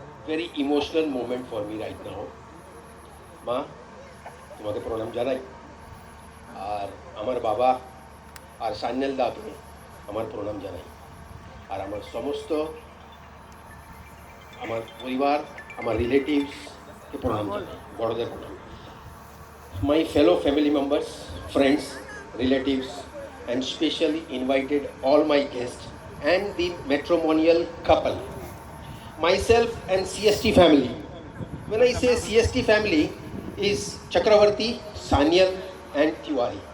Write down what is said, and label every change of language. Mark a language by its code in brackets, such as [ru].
[en] very emotional moment for me right now. [bn] মা তোমাকে প্রণাম জানাই, আর আমার বাবা আর সান্যাল দাকে আমার প্রণাম জানাই, আর আমার সমস্ত আমার পরিবার, আমার রিলেটিভসকে প্রণাম জানাই, বড়দের প্রণাম। [en] My fellow family members, friends, relatives, and specially invited all my guests and the matrimonial couple. Myself and CST family. When I say CST family, is Chakravarti, Sanyal and Tiwari.